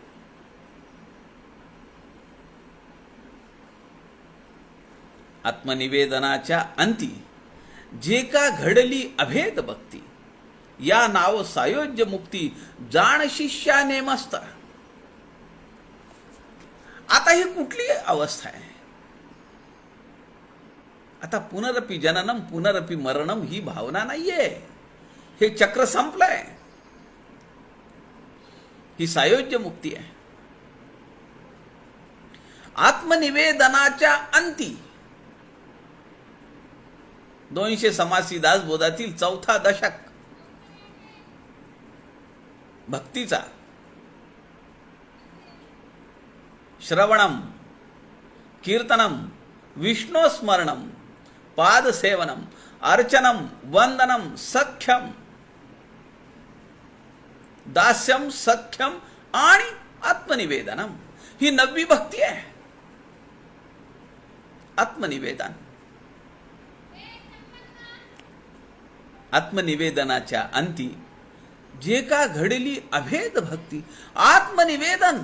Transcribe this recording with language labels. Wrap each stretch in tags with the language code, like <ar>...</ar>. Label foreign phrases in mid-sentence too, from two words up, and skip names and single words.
<mr>आत्मनिवेदनाच्या अंती जे का घडली अभेद भक्ती, या नाव सायोज्य मुक्ती जाण शिष्या नेमस्ता. आता ही कुठली अवस्था आहे? आता</mr> <sa>पुनरपि जननम पुनरपि मरणम</sa> <mr>ही भावना नाहीये. हे चक्र संपलंय. ही सायोज्य मुक्ती आहे. आत्मनिवेदनाच्या अंती 200 समासी दासबोधातील 4था दशक भक्तीचा.</mr> <sa>श्रवणम, कीर्तनम, विष्णुस्मरणम, पादसेवनम, अर्चनम, वंदनम, सख्यम, दास्यम, सख्यम आणि आत्मनिवेदनम,</sa> <mr>ही 9वी भक्ती आहे. आत्मनिवेदन. आत्मनिवेदनाच्या अंती जे का घडली अभेद भक्ती. आत्मनिवेदन.</mr>